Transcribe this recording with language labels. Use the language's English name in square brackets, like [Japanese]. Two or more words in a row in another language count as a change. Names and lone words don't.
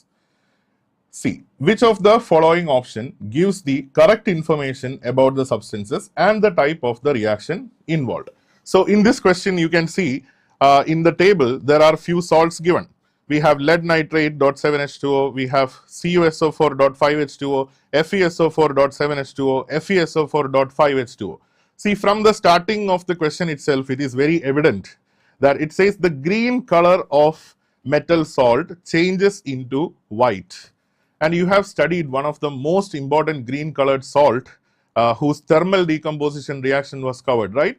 [English] C. Which of the following option gives the correct information about the substances and the type of the reaction involved? So in this question, you can see in the table, there are few salts given. We have lead nitrate .7H2O, we have CuSO4.5H2O, FeSO4.7H2O, FeSO4.5H2O. See, from the starting of the question itself, it is very evident that it says the green color of metal salt changes into white. And you have studied one of the most important green colored salt whose thermal decomposition reaction was covered, right?